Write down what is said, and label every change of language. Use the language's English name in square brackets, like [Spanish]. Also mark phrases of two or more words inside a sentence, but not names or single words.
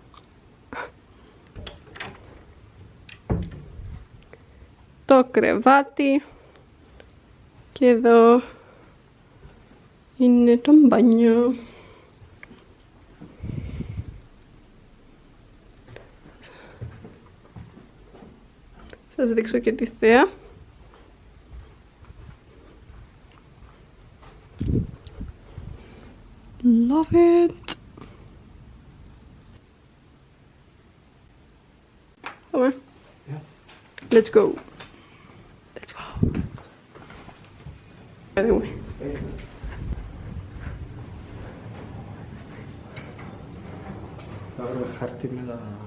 [Greek] Το κρεβάτι και εδώ είναι το μπάνιο. Σας δείξω και τη θέα. [English] Love it. [Greek] Πάμε. [English] Let's go. Let's go. Anyway. [Greek] Θα βρω χαρτί με τα...